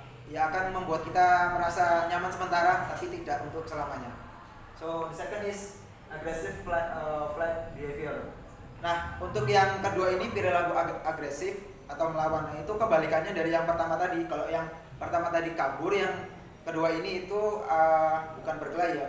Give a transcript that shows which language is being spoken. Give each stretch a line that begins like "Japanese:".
Indonesian: Ya akan membuat kita merasa nyaman sementara, tapi tidak untuk selamanya.
English: So the second is aggressive flight behavior.
Indonesian: Nah, untuk yang kedua ini perilaku agresif atau melawan. Nah, itu kebalikannya dari yang pertama tadi. Kalau yang pertama tadi kabur, yang kedua ini itu bukan berkelahi, ya.